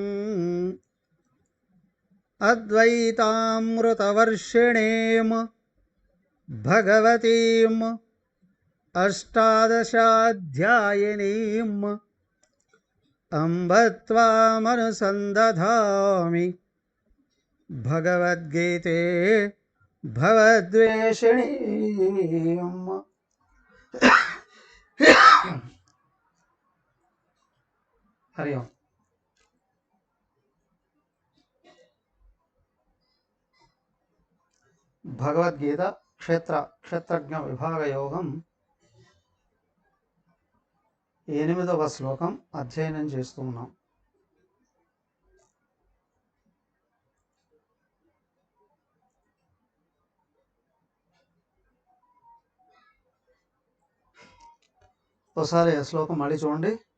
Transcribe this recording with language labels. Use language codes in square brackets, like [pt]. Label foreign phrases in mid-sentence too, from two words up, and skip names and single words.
[sa] अद्वैतामृतवर्षिणीं भगवतीम् अष्टादशाध्यायिनीम् अम्ब त्वामनुसन्दधामि भगवद्गीते भवद्वेषिणीम्। हरि ओम। [te] भगवद्गीత క్షేత్రజ్ఞ విభాగ యోగం 8వ శ్లోకం అధ్యయనం చేస్తూ ఉన్నాం. ఒకసారి ఆ శ్లోకం మళ్ళీ చూడండి.